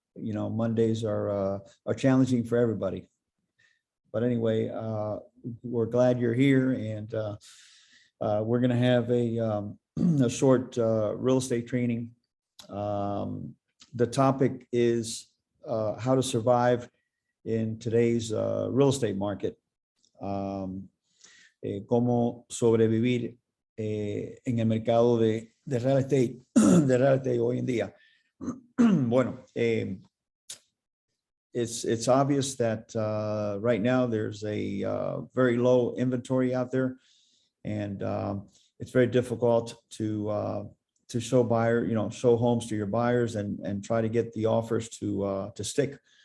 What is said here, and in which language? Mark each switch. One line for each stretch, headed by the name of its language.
English: Mondays are challenging for everybody. But anyway, we're glad you're here and we're going to have a short real estate training. The topic is how to survive in today's real estate market.
Spanish: Cómo sobrevivir en el mercado de real estate, de real estate hoy en día.
English: Bueno, it's obvious that right now there's a very low inventory out there, and it's very difficult to show homes to your buyers and try to get the offers to stick.